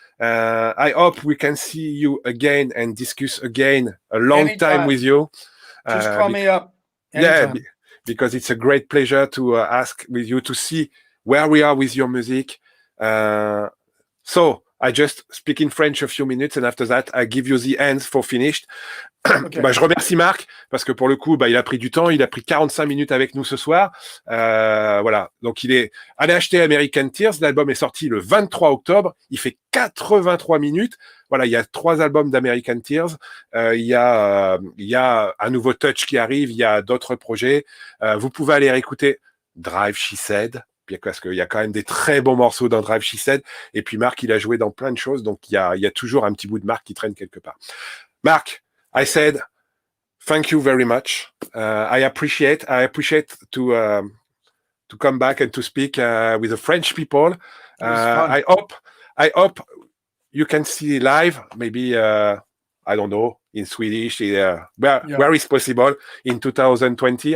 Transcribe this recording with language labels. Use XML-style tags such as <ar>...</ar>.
<en>I hope we can see you again and discuss again a long time with you. Just call me up anytime. because it's a great pleasure to ask with you to see where we are with your music. So I just speak in French a few minutes, and after that, I give you the hands for finished. Okay.</en> <fr>Je remercie Marc parce que pour le coup, il a pris du temps. Il a pris 45 minutes avec nous ce soir. Voilà. Donc, allez acheter American Tears. L'album est sorti le 23 octobre. Il fait 83 minutes. Voilà. Il y a 3 albums d'American Tears. Il y a un nouveau Touch qui arrive. Il y a d'autres projets. Vous pouvez aller réécouter Drive She Said, parce qu'il y a quand même des très bons morceaux dans Drive She Said. Et puis Marc, il a joué dans plein de choses. Donc, il y a toujours un petit bout de Marc qui traîne quelque part.</fr> <en>Marc, I said, thank you very much. I appreciate to come back and to speak with the French people. I hope you can see live. Maybe I don't know, in Swedish, where is possible in 2020.</en>